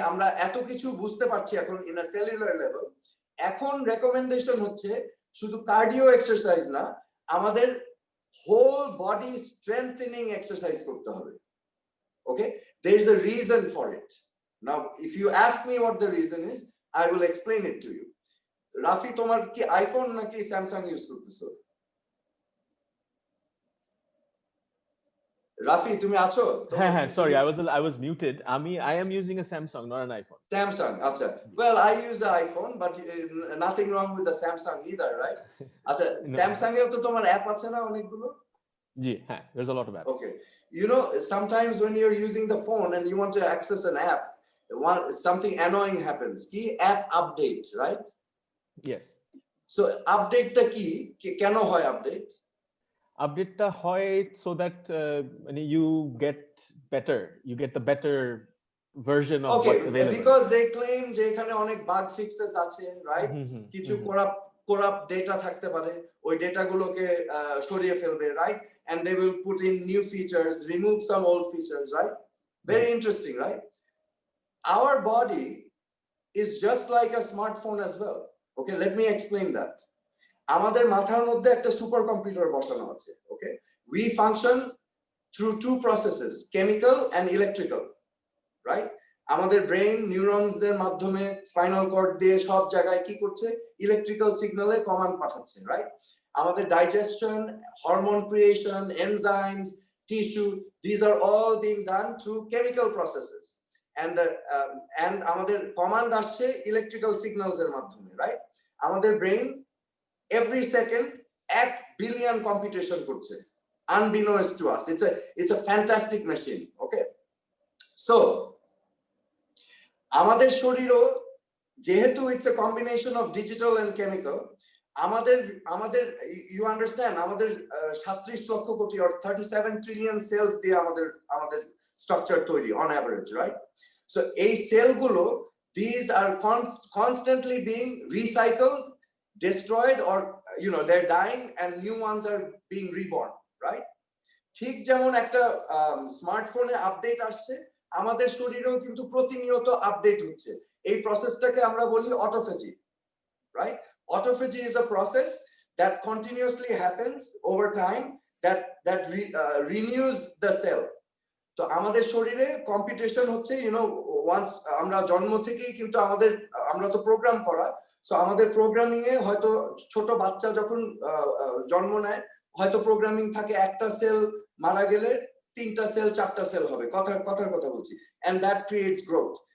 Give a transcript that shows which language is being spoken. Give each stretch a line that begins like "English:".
Bangla: আমরা এত কিছু বুঝতে পারছি এখন in a cellular level. এখন recommendation হচ্ছে শুধু cardio exercise না, আমাদের whole body strengthening exercise করতে হবে.
English: Okay, there is a reason for it. Now if you ask me what the reason is, I will explain it to you.
Bangla: Rafi, তোমার কি iPhone নাকি স্যামসাং ইউজ করতেছো? রাফি, তুমি আছো?
English: হ্যাঁ, sorry, I was muted. I am using a Samsung, not an iPhone.
Bangla: Samsung, acha.
English: Well, I use an iPhone, but nothing wrong with the Samsung either, right?
Bangla: Acha, Samsung এও তো তোমার app আছে না অনেকগুলো?
English: জি, হ্যাঁ, there's a lot of apps. Okay. You know, sometimes when you're using the phone and you want to access an app, something annoying happens. Ki app update, right? Yes.
Bangla: So update ta ki keno hoy update?
English: Update ta hoy so that you get the better version of what's available.
Bangla: Because they claim যে এখানে অনেক bug fixes আছে, right? কিছু corrupt data থাকতে পারে, ওই data গুলোকে সরিয়ে ফেলবে, right?
English: And they will put in new features, remove some old features, right? Very interesting, right? Our body is just like a smartphone as well. Okay, let me explain that.
Bangla: আমাদের মাথার মধ্যে একটা super computer বসানো আছে, okay?
English: We function through two processes, chemical and electrical, right?
Bangla: আমাদের brain নিউরনসদের মাধ্যমে spinal cord দিয়ে সব জায়গায় কি করছে? ইলেকট্রিক্যাল সিগন্যালে কমান্ড পাঠাচ্ছে, রাইট?
English: আমাদের digestion, hormone creation, enzymes, tissue, these are all being done through chemical processes.
Bangla: And আমাদের কমান্ড আসছে ইলেকট্রিক্যাল সিগন্যালস এর মাধ্যমে, রাইট? আমাদের brain every second 1 billion computation করছে, unbeknownst to us.
English: It's a fantastic machine, okay? So আমাদের শরীরও যেহেতু it's a combination of digital and chemical, আমাদের you understand, আমাদের 37 lakh crore or 37 trillion cells দিয়ে আমাদের স্ট্রাকচার তৈরি on average, right? So এই সেলগুলো, these are constantly being recycled, destroyed, or they're dying and new ones are being reborn, right?
Bangla: ঠিক যেমন একটা স্মার্টফোনে আপডেট আসছে, আমাদের শরীরেও কিন্তু প্রতিনিয়ত আপডেট হচ্ছে। এই প্রসেসটাকে আমরা বলি autophagy, right?
English: Autophagy is a process that continuously happens over time that renews the cell.
Bangla: তো আমাদের শরীরে কম্পিটিশন হচ্ছে, once আমরা জন্ম থেকেই কিন্তু আমরা তো প্রোগ্রাম করা, সো আমাদের প্রোগ্রামিং এ হয়তো ছোট বাচ্চা যখন জন্ম নেয়, হয়তো প্রোগ্রামিং থাকে একটা সেল মারা গেলে 3টা সেল 4টা সেল হবে, কথার কথা বলছি, and that creates growth.